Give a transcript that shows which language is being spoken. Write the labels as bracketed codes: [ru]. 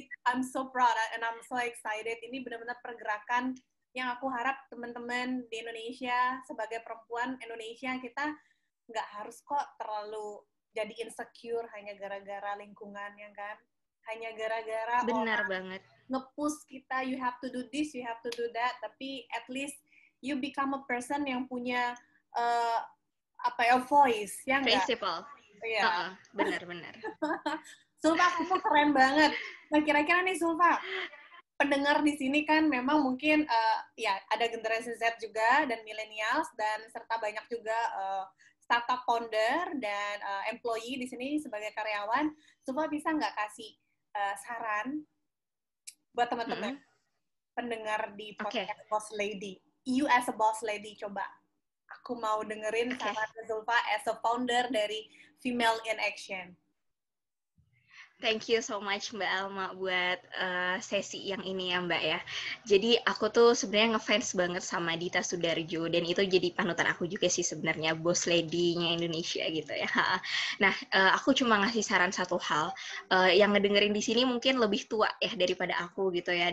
[en] I'm so proud and I'm so excited. [id] Ini benar-benar pergerakan yang aku harap teman-teman di Indonesia sebagai perempuan Indonesia kita nggak harus kok terlalu jadi insecure hanya gara-gara lingkungan ya kan, hanya gara-gara Benar orang banget. nge-push kita, [en] you have to do this, you have to do that, [id] tapi [en] at least you become a person [id] yang punya [en] voice [id] ya enggak? [en] Principle. [id] Iya. Benar-benar. Zulfa, kamu keren banget. Nah, kira-kira nih Zulfa, pendengar di sini kan memang mungkin ya ada generasi Z juga dan millennials dan serta banyak juga startup founder dan employee di sini sebagai karyawan. Zulfa bisa nggak kasih saran buat teman-teman pendengar di podcast Boss Lady? [en] You as a boss lady, [id] coba Aku mau dengerin [en] Okay. [id] saran Zulfa [en] as a founder [id] dari Female in Action. [en] Thank you so much [id] Mbak Alma buat sesi yang ini ya Mbak ya. Jadi aku tuh sebenarnya ngefans banget sama Dita Sudarjo dan itu jadi panutan aku juga sih sebenarnya, boss lady-nya Indonesia gitu ya. Nah, aku cuma ngasih saran satu hal. Yang ngedengerin di sini mungkin lebih tua ya daripada aku gitu ya.